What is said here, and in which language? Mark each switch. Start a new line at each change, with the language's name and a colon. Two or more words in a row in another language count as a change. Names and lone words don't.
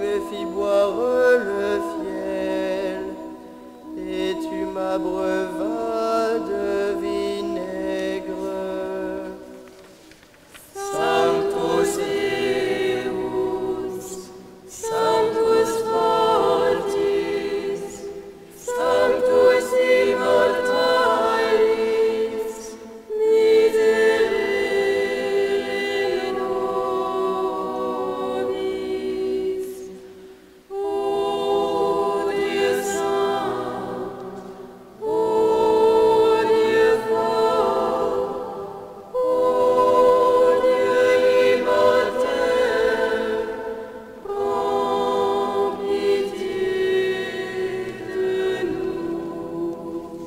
French: fis boire le fiel, et tu m'abreuvas de vinaigre.
Latin: Sanctus Deus, Sanctus fortis, Sanctus immortalis, miserere nobis.
French: Ô Dieu saint, ô Dieu fort, ô Dieu immortel, prends pitié de nous.